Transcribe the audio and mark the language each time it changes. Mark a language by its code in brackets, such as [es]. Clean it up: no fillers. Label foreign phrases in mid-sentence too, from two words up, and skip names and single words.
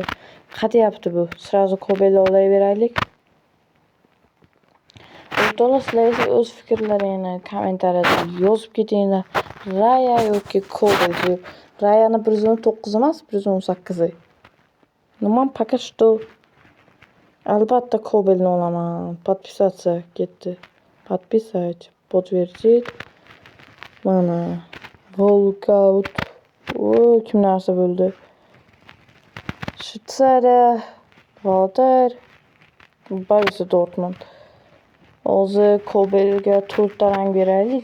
[uz] Qadayapti bu? Srazu Kobelni olayveraylik. O'rtoqlar, sizlar o'z fikrlaringizni kommentariyada yozib ketinglar. Raya yoki Kobel. Rayani 119 emas, 118. Nima [ru] пока что [uz] albatta Kobelni olaman. Подписаться ketdi. [ru] Подписать, подтвердить. [uz] Mana Walkout. Kim narsa bo'ldi? Shvetsariya, Valter, Borussia Dortmund. Hozir Kobelga 4 ta rang beraylik.